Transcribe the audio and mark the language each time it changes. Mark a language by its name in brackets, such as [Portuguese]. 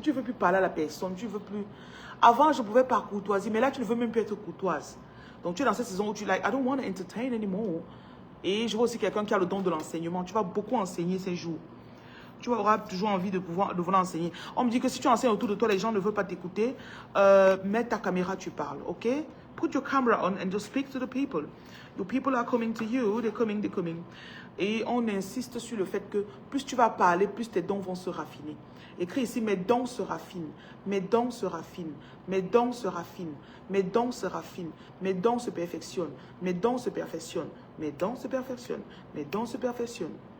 [French] Tu ne veux plus parler à la personne. Tu veux plus... Avant, je pouvais par courtoisie, mais là, tu ne veux même plus être courtoise. Donc, tu es dans cette saison où tu [English] like, I don't want to entertain anymore. [French] Et je vois aussi quelqu'un qui a le don de l'enseignement. Tu vas beaucoup enseigner ces jours. Tu auras toujours envie de vouloir enseigner. On me dit que si tu enseignes autour de toi, les gens ne veulent pas t'écouter. Mets ta caméra, tu parles, ok? [English] Put your camera on and just speak to the people. The people are coming to you, they're coming, they're coming. [French] Et on insiste sur le fait que plus tu vas parler, plus tes dons vont se raffiner. Écris ici, mes dons se raffinent, mes dons se raffinent, mes dons se raffinent, mes dons se raffinent, mes dons se perfectionnent, mes dons se perfectionnent, mes dons se perfectionnent, mes dons se perfectionnent.